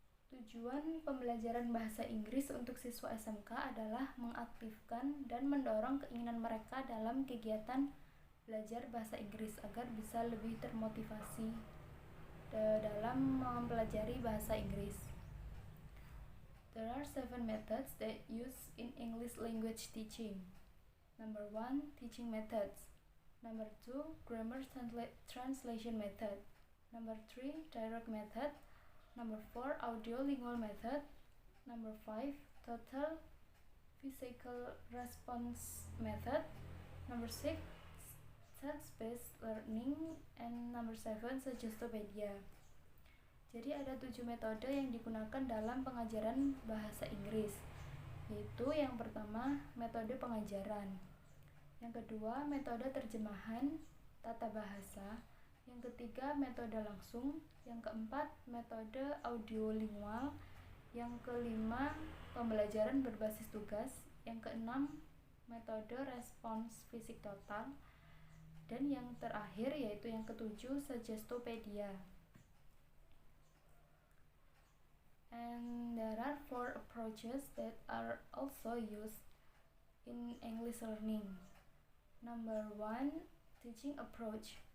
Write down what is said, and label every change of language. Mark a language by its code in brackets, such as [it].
[id] Tujuan pembelajaran bahasa Inggris untuk siswa SMK adalah mengaktifkan dan mendorong keinginan mereka dalam kegiatan belajar bahasa Inggris agar bisa lebih termotivasi dalam mempelajari bahasa Inggris. [en] There are 7 methods that used in English language teaching. Number 1, teaching methods. Number 2, grammar translation method. Number 3, direct method. Number 4, audiolingual method. Number 5, total physical response method. Number 6, text-based learning, and number 7, Suggestopedia. [id] Jadi ada 7 metode yang digunakan dalam pengajaran bahasa Inggris, yaitu yang pertama, metode pengajaran. Yang kedua, metode terjemahan, tata bahasa. Yang ketiga, metode langsung. Yang keempat, metode audiolingual. Yang kelima, pembelajaran berbasis tugas. Yang keenam, metode respons fisik total. Dan yang terakhir yaitu yang ketujuh, Suggestopedia. [en] And there are are four approaches that are also used in English learning. Number 1, teaching approach.